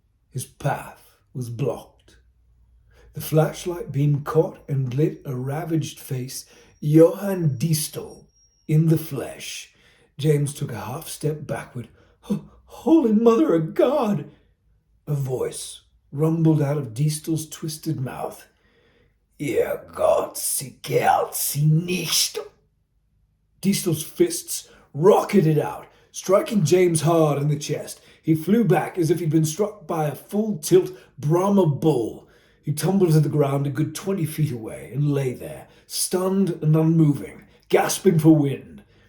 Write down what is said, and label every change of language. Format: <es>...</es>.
<en>His path was blocked. The flashlight beam caught and lit a ravaged face, Johann Diestel, in the flesh. James took a half step backward. Holy Mother of God! A voice rumbled out of Diestel's twisted mouth.</en> <de>Ihr Gott, sie gehrt sie nicht.</de> <en>Diestel's fists rocketed out, striking James hard in the chest. He flew back as if he'd been struck by a full-tilt Brahma bull. He tumbled to the ground a good 20 feet away and lay there, stunned and unmoving, gasping for wind.</en>